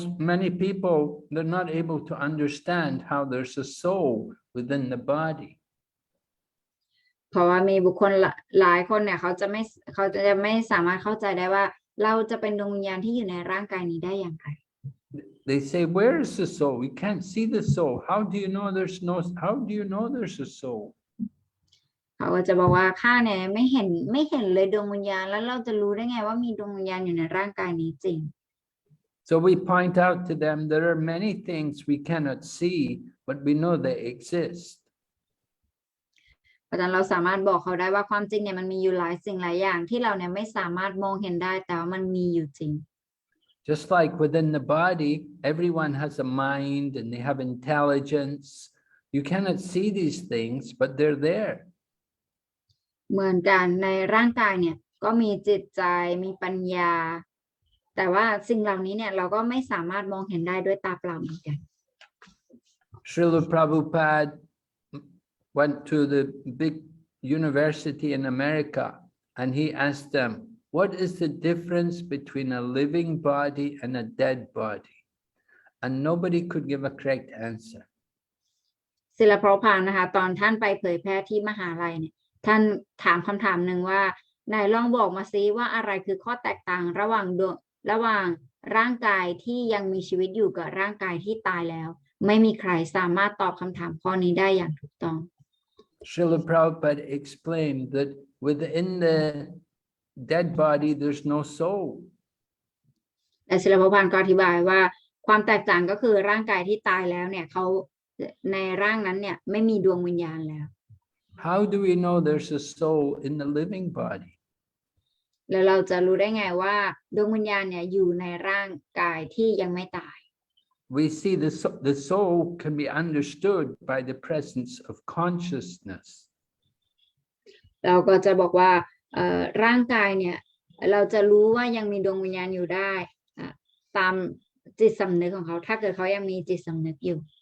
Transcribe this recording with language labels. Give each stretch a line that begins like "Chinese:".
English: Many people, they're not able to understand how there's a soul within the body.
Thai: เพราะว่ามีบุคคลหลายคนเนี่ยเขาจะไม่สามารถเข้าใจได้ว่าเราจะเป็นดวงวิญญาณที่อยู่ในร่างกายนี้ได้อย่างไร
English: They say, where is the soul? We can't see the soul. How do you know there's a soul?
Thai: เขาก็จะบอกว่าข้าเนี่ยไม่เห็นเลยดวงวิญญาณแล้วเราจะรู้ได้ไงว่ามีดวงวิญญาณอยู่ในร่างกายนี้จริง
English: So we point out to them there are many things we cannot see, but we know they exist.
Thai: เพราะฉะนั้นเราสามารถบอกเขาได้ว่าความจริงเนี่ยมันมีอยู่หลายสิ่งหลายอย่างที่เราเนี่ยไม่สามารถมองเห็นได้แต่ว่ามันมีอยู่จริง
English: Just like within the body, everyone has a mind and they have intelligence. You cannot see these things, but they're there.
Thai: เหมือนกันในร่างกายเนี่ยก็มีจิตใจมีปัญญาแต่ว่าสิ่งเหล่านี้เนี่ยเราก็ไม่สามารถมองเห็นได้ด้วยตาเปล่าเหมือนกัน
English: Srila Prabhupada went to the big university in America and he asked them, what is the difference between a living body and a dead body? And nobody could give a correct answer.
Thai: ศิลปภานะคะตอนท่านไปเผยแพร่ที่มหาลัยเนี่ยท่านถามคำถามหนึ่งว่านายลองบอกมาซิว่าอะไรคือข้อแตกต่างระหว่างร่างกายที่ยังมีชีวิตอยู่กับร่างกายที่ตายแล้วไม่มีใครสามารถตอบคำถามข้อนี้ได้อย่างถูกต้อง
English: Srila Prabhupada explained that within the dead body there's no soul.
Thai: แต่ศิลปภาก็อธิบายว่าความแตกต่างก็คือร่างกายที่ตายแล้วเนี่ยเขาในร่างนั้นเนี่ยไม่มีดวงวิญญาณแล้ว
English: How do we know there's a soul in the living body?
Thai: แล้วเราจะรู้ได้ไงว่าดวงวิญญาณเนี่ยอยู่ในร่างกายที่ยังไม่ตาย
English: We see the soul can be understood by the presence of consciousness.
Thai: เราก็จะบอกว่าร่างกายเนี่ยเราจะรู้ว่ายังมีดวงวิญญาณอยู่ได้ตามจิตสำนึกของเขาถ้าเกิดเขายังมีจิตสำนึกอยู่